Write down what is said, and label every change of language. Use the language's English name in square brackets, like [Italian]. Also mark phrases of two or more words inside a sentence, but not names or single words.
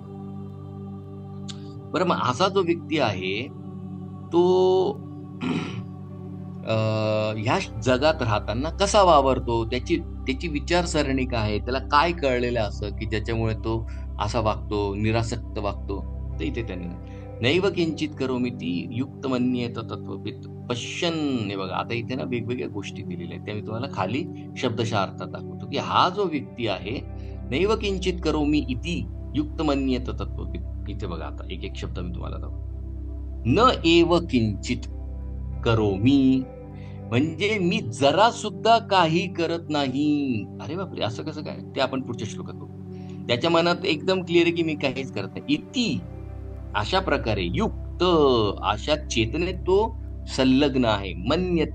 [Marathi] बरं, मग असा जो व्यक्ती आहे तो ह्या जगात राहताना कसा वावरतो, त्याची विचारसरणी काय आहे, त्याला काय कळलेलं असं की ज्याच्यामुळे तो असा वागतो, निरासक्त वागतो. तर इथे त्यांनी [Sanskrit] नैव किंचित करोमी ती युक्त मन्येत तत्वविद पश्यन्. [Marathi] हे बघा, आता इथे ना वेगवेगळ्या गोष्टी दिलेल्या आहेत, त्या मी तुम्हाला खाली शब्दशः अर्थात दाखवतो की हा जो व्यक्ती आहे [Sanskrit] नैव किंचित करोमी इति युक्त मन्येत तत्वविद. [Marathi] इथे बघा, आता एक एक शब्द मी तुम्हाला दाखवतो. [Sanskrit] न एव किंचित करोमी [Marathi] म्हणजे मी जरा सुद्धा काही करत नाही. अरे बापरे, असं कसं काय? ते आपण पुढच्या श्लोकात बघू. त्याच्या मनात एकदम क्लिअर आहे की मी काहीच करत नाही. इति अशा प्रकारे, युक्त अशा चेतनेत तो संलग्न आहे.